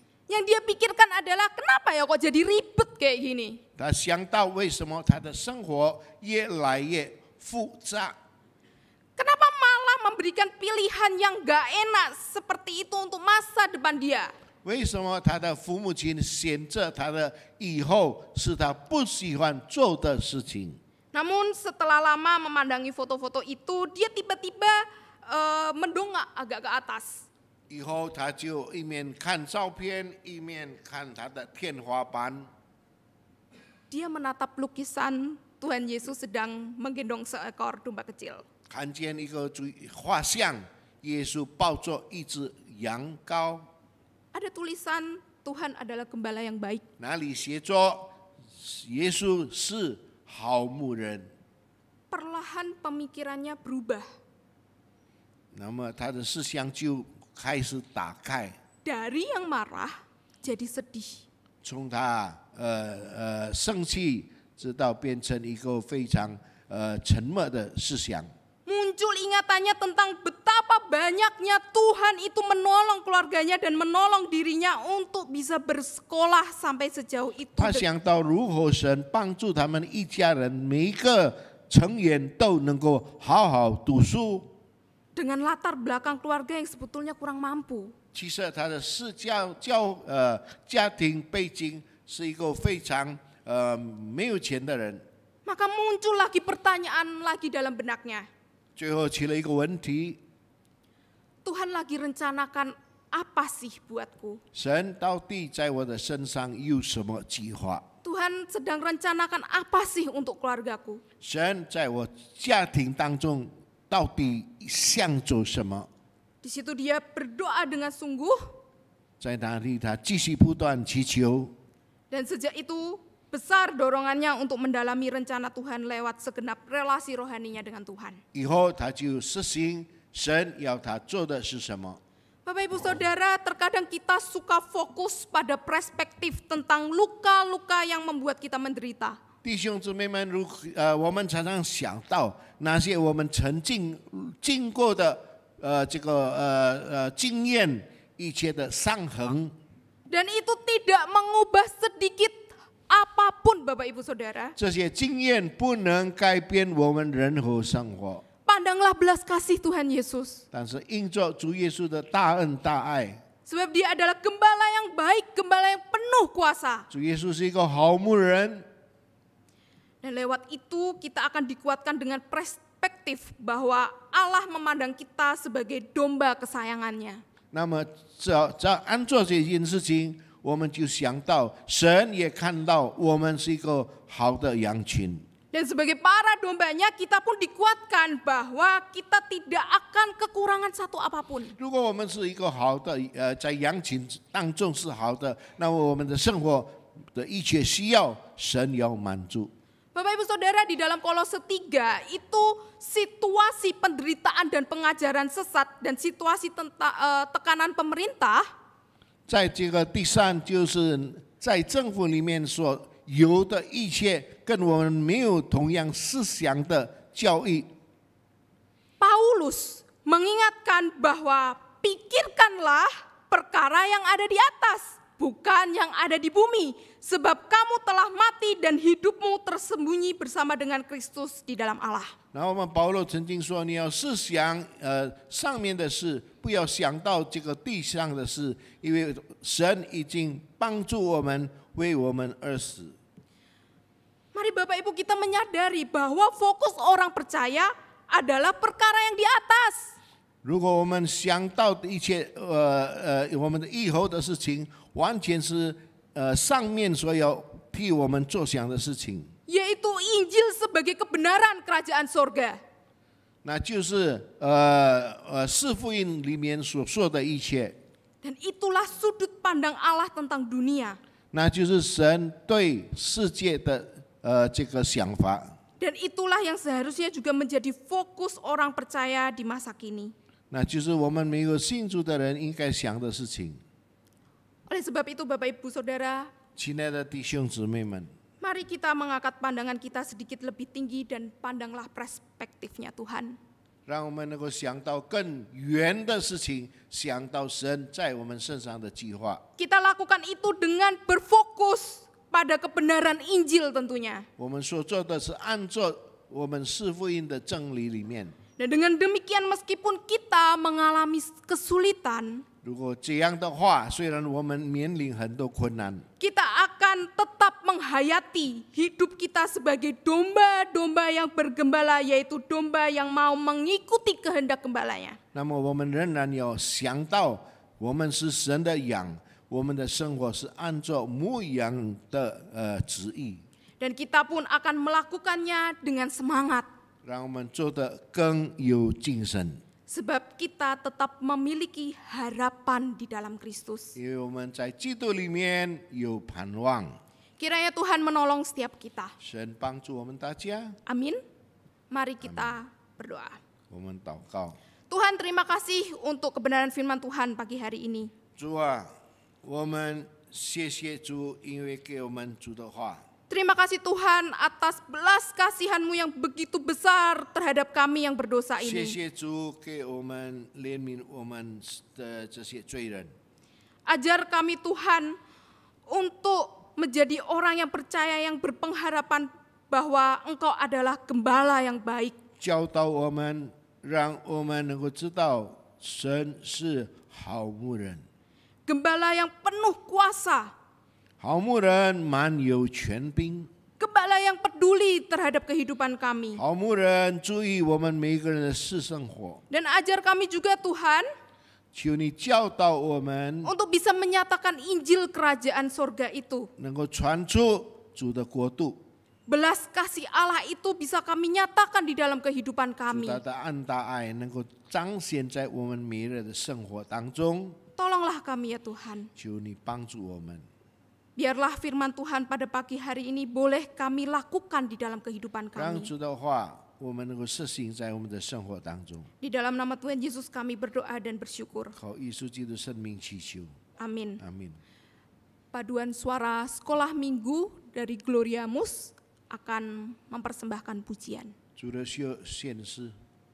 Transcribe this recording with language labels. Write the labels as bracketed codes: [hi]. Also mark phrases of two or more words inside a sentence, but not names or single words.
[id] Yang dia pikirkan adalah kenapa ya kok jadi ribet kayak gini. [zh] 他想到为什么他的生活越来越复杂？ [id] Kenapa malah memberikan pilihan yang gak enak seperti itu untuk masa depan dia. [zh] 为什么他的父母亲选择他的以后是他不喜欢做的事情？ [id] Namun setelah lama memandangi foto-foto itu, dia tiba-tiba mendongak agak ke atas. [zh] 以后他就一面看照片，一面看他的天花板。 [id] Dia menatap lukisan Tuhan Yesus sedang menggendong seekor domba kecil. [zh] 看见一个画像，耶稣抱着一只羊羔， [id] Ada tulisan Tuhan adalah gembala yang baik. [zh] 那里写着耶稣是好牧人。 [id] Perlahan pemikirannya berubah. [zh] 那么他的思想就开始打开， [id] Dari yang marah jadi sedih. [zh] 从他生气，直到变成一个非常沉默的思想。 [id] Muncul ingatannya tentang betapa banyaknya Tuhan itu menolong keluarganya dan menolong dirinya untuk bisa bersekolah sampai sejauh itu. [zh] 他想到如何神帮助他们一家人每一个成员都能够好好读书。 [id] Dengan latar belakang keluarga yang sebetulnya kurang mampu. [zh] 其实他的家庭背景是一个非常没有钱的人。 [id] Maka muncul lagi pertanyaan lagi dalam benaknya. [zh] 最后起了一个问题： [id] Tuhan lagi rencanakan apa sih buatku? [zh] 神到底在我的身上有什么计划？ [id] Tuhan sedang rencanakan apa sih untuk keluargaku? [zh] 神在我家庭当中到底想做什么？ [id] Di situ dia berdoa dengan sungguh [zh] 在哪里他继续不断祈求， [id] dan sejak itu besar dorongannya untuk mendalami rencana Tuhan lewat segenap relasi rohaninya dengan Tuhan. [zh] 以后他就实行神要他做的是什么。 [id] Bapak Ibu Saudara, terkadang kita suka fokus pada perspektif tentang luka-luka yang membuat kita menderita. [zh] 弟兄姊妹们，我们常常想到那些我们曾经过的经验，一切的伤痕， [id] Dan itu tidak mengubah sedikit apapun Bapak Ibu Saudara. [zh] 这些经验不能改变我们任何生活。 [id] Pandanglah belas kasih Tuhan Yesus. [zh] 但是因着主耶稣的大恩大爱， [id] Sebab dia adalah gembala yang baik, gembala yang penuh kuasa. [zh] 主耶稣是一个好牧人。 [id] Dan lewat itu kita akan dikuatkan dengan perspektif bahwa Allah memandang kita sebagai domba kesayangannya. [zh] 那么按照这件事情，我们就想到神也看到我们是一个好的羊群。 [id] Dan sebagai para dombanya kita pun dikuatkan bahwa kita tidak akan kekurangan satu apapun. [zh] 如果我们是一个好的在羊群当中是好的，那么我们的生活的一切需要神要满足。 [id] Bapak Ibu Saudara, di dalam Kolose 3 itu situasi penderitaan dan pengajaran sesat dan situasi tekanan pemerintah [zh] 在这个第三，就是在政府里面所有的一切跟我们没有同样思想的教育。 [id] Paulus mengingatkan bahwa pikirkanlah perkara yang ada di atas, bukan yang ada di bumi. Sebab kamu telah mati dan hidupmu tersembunyi bersama dengan Kristus di dalam Allah. [zh] 然后我们保罗曾经说，你要思想上面的事，不要想到这个地上的事，因为神已经帮助我们，为我们而死。 [id] Mari Bapak Ibu kita menyadari bahwa fokus orang percaya adalah perkara yang di atas. [zh] 如果我们想到的一切我们的以后的事情，完全是上面所要替我们做想的事情， [id] Yaitu Injil sebagai kebenaran kerajaan sorga. [zh] 那就是四福音里面所说的一切， [id] Dan itulah sudut pandang Allah tentang dunia. [zh] 那就是神对世界的这个想法。 [id] Dan itulah yang seharusnya juga menjadi fokus orang percaya di masa kini. [zh] 那就是我们每个信主的人应该想的事情。 [id] Oleh sebab itu Bapak Ibu Saudara, [zh] 亲爱的弟兄姊妹们， [id] mari Mari kita mengangkat pandangan kita sedikit lebih tinggi dan pandanglah perspektifnya Tuhan. [zh] 让我们能够想到更远的事情，想到神在我们身上的计划。 [id] Kita lakukan itu dengan berfokus pada kebenaran Injil tentunya. [zh] 我们所做的是按照我们四福音的真理里面。 [id] Dan dengan demikian meskipun kita mengalami kesulitan, [zh] 如果这样的话，虽然我们面临很多困难， [id] kita akan tetap menghayati hidup kita sebagai domba-domba yang bergembala, yaitu domba yang mau mengikuti kehendak gembalanya. [zh] 那么我们仍然要想到，我们是神的羊，我们的生活是按照牧羊的旨意， [id] Dan kita pun akan melakukannya dengan semangat. [zh] 让我们做得更有精神， [id] Sebab kita tetap memiliki harapan di dalam Kristus. [zh] 因为我们在基督里面有盼望。 [id] Kiranya Tuhan menolong setiap kita. [zh] 神帮助我们大家， [id] Amin. Mari kita berdoa. [zh] 我们祷告。 [id] Tuhan, terima kasih untuk kebenaran firman Tuhan pagi hari ini. [zh] 主啊，我们谢谢主，因为给我们主的话。 [id] Terima kasih Tuhan atas belas kasihan-Mu yang begitu besar terhadap kami yang berdosa [zh] 谢 [id] ini. [zh] 谢主给我们怜悯我们的这些罪人， [id] Ajar kami Tuhan untuk menjadi orang yang percaya, yang berpengharapan bahwa Engkau adalah gembala yang baik. [zh] 教导我们，让我们能够知道神是好牧人。 [id] Gembala yang penuh kuasa. [zh] 好牧人满有权柄， [id] Gembala yang peduli terhadap kehidupan kami. [zh] 好牧人注意我们每个人的私生活。 [id] Dan ajar kami juga Tuhan [zh] 求你教导我们， [id] untuk bisa menyatakan Injil kerajaan sorga itu. [zh] 能够传出主的国度， [id] Belas kasih Allah itu bisa kami nyatakan di dalam kehidupan [zh] 主 [id] kami. [zh] 他的恩大爱能够彰显在我们每日的生活当中。 [id] Tolonglah kami ya Tuhan. [zh] 求你帮助我们， [id] Biarlah firman Tuhan pada pagi hari ini boleh kami lakukan di dalam kehidupan [zh] 让 [id] kami. [zh] 主的话我们能够实行在我们的生活当中。 [id] Di dalam nama Tuhan Yesus kami berdoa dan bersyukur. [zh] 靠耶稣基督生命祈求， [id] Amin. [zh] 阿门。 [id] Paduan suara sekolah minggu dari Gloria Mus akan mempersembahkan pujian. [zh] 主的需要显示。